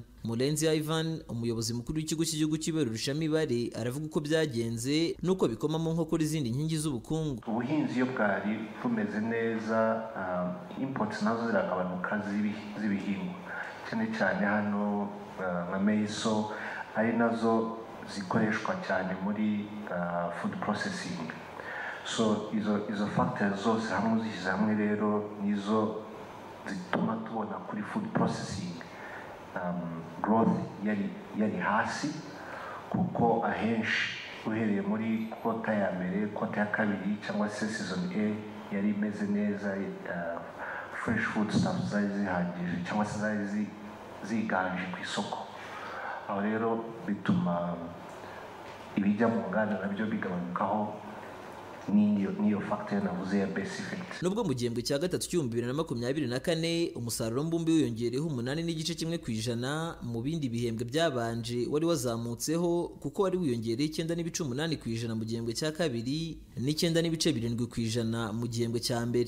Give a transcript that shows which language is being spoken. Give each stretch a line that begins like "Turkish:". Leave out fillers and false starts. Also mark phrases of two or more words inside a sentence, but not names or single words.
Kinyarwanda: Murenzi Ivan, umuyobozi mukuru w'ikigo cy'igihugu cy'ibarurishamibare, aravuga uko byagenze nuko bikoma mu nkokora izindi nkingi z'ubukungu. Ubuhinzi iyo bwari bumeze neza, imports nazo ziragabanuka z'ibihingwa cyane cyane hano nka maiso ari nazo zikoreshwa cyane muri
English: food processing.
Kinyarwanda: So izo factors zose hamwe zishyize hamwe rero nizo zituma tubona kuri
English: food processing growth
Kinyarwanda: yari hasi, kuko ahenshi uhereye muri kota ya mbere, kota ya kabiri cyangwa se season A yari imeze neza,
English: fresh food stuff
Kinyarwanda: zari zihagije cyangwa se zari ziganje ku isoko. Aho rero bituma ibijya mu nganda nabyo bigabanukaho n'iyo factor navuze ya
English: base effect.
Kinyarwanda: Nubwo mu gihembwe cya gatatu cy'2024 umusaruro mbumbe wiyongereho 8.1%, mu bindi bihembwe byabanje wari wazamutseho kuko wari wiyongereye 9.8% mu gihembwe cya kabiri n'9.7% mu gihembwe cya mbere.